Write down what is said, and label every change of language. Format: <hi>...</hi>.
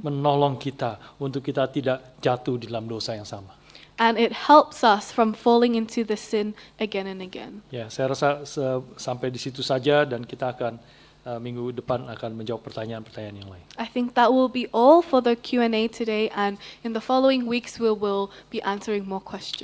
<id>menolong kita untuk kita tidak jatuh di dalam dosa yang sama.</id> <en>And it helps us from falling into the sin again and again.</en> <id>Ya, saya rasa sampai di situ saja dan kita akan minggu depan akan menjawab pertanyaan-pertanyaan yang lain.</id> <en>I think that will be all for the Q&A today, and in the following weeks we will be answering more questions.</en>